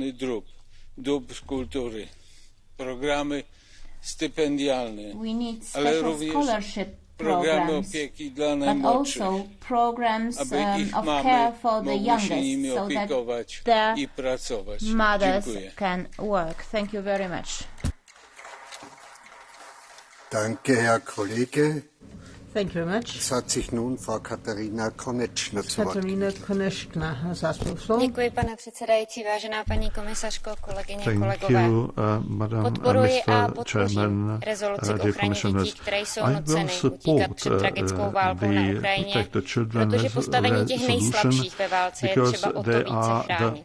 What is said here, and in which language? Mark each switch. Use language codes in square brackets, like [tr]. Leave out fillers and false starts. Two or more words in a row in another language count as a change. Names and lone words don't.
[en] We need special scholarship programs, but also programs of care for the youngest, so that their mothers can work. Thank you very much. [de] Danke, Herr Kollege. [en] Thank you very much. [de] Es hat sich nun Frau Katarina Konečná zu Wort gemeldet. [cs] Děkuji, pane předsedající, vážená paní komisařko, kolegyně, kolegové. Podporuji a podpořím rezoluci k ochraně dětí, které jsou nuceny utíkat před tragickou válkou na Ukrajině, protože postavení těch nejslabších ve válce je třeba o to více chránit.